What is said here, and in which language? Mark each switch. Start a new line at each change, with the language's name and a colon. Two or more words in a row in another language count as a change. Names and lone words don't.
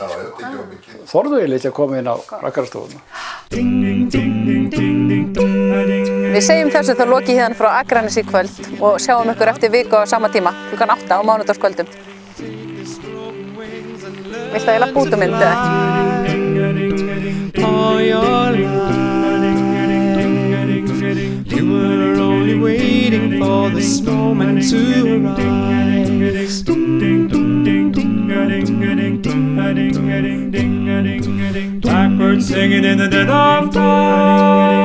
Icelandic: Já, þeir tekið svo mikið. Þorðu ég ekki að koma inn á rakarastofuna. Við segjum þessu þá lokið hérna frá Akranesi í kvöld og sjáum ykkur eftir viku á sama tíma, klukkan 8 á mánudagskvöldum. Viltu að ég lappa út mynd eða?
English: You were only waiting for this moment to arise. Blackbird singing in the dead of night.